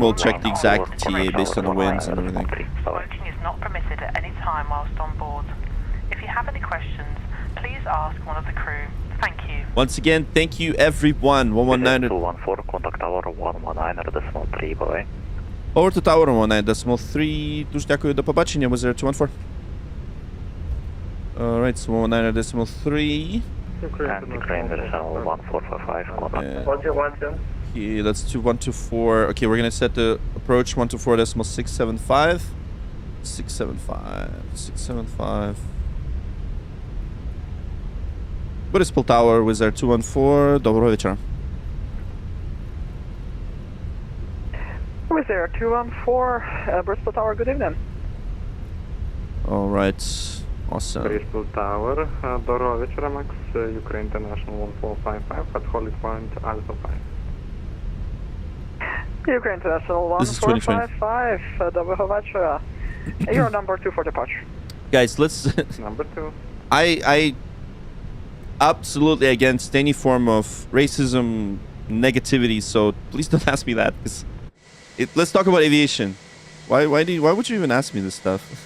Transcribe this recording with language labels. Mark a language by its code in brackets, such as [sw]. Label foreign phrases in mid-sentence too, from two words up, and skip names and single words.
[en] We'll check the exact TA based on the winds and everything. Smoking is not permitted at any time whilst on board. If you have any questions, please ask one of the crew. Thank you. Once again, thank you everyone. 119. 214, contact tower 119.3, bye. Over to tower 119.3. [uk] Дуже дякую, до побачення. [en] Wizzair 214. Alright, so 119.3. And Ukraine, there is 1455, contact. Okay, that's 2124. Okay, we're gonna set the approach 124.675. 675. Boryspil Tower, Wizzair 214. [uk] Доброго вечора. [en] Wizzair 214, Boryspil Tower, good evening. Alright. Awesome. Boryspil Tower, [uk] доброго вечора, [en] Max, Ukraine International 1455 at Holy Point Alpha 5. Ukraine International 1455, [uk] доброго вечора. [en] You're number 2 for departure. Guys, let's... Number 2. I absolutely against any form of racism, negativity, so please don't ask me that. Let's talk about aviation. Why would you even ask me this stuff?